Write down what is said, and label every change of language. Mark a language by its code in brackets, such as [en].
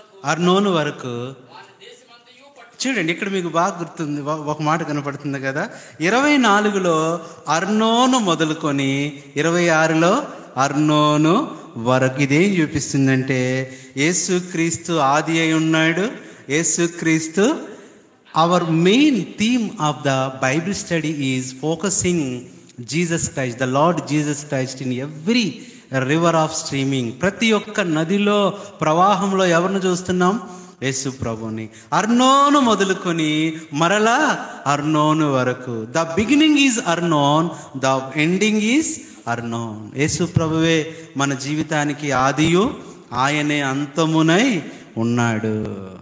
[te] అర్నోను వరకు చూడండి. ఇక్కడ మీకు బాగా గుర్తుంది, ఒక మాట కనపడుతుంది కదా. 24లో అర్నోను మొదలుకొని 26లో అర్నోను వరకు. ఇదేం చూపిస్తుందంటే యేసుక్రీస్తు ఆది అయి ఉన్నాడు. యేసుక్రీస్తు [en] our main theme of the Bible study is focusing Jesus Christ, the Lord Jesus Christ in every river of streaming. [te] ప్రతి ఒక్క నదిలో ప్రవాహంలో ఎవరిని చూస్తున్నాం? యేసు ప్రభుని. అర్నోను మొదలుకొని మరలా అర్నోను వరకు. [en] The beginning is అర్నోన్, the ending is అర్నోన్. [te] యేసు ప్రభువే మన జీవితానికి ఆదియు, ఆయనే అంతమునై ఉన్నాడు.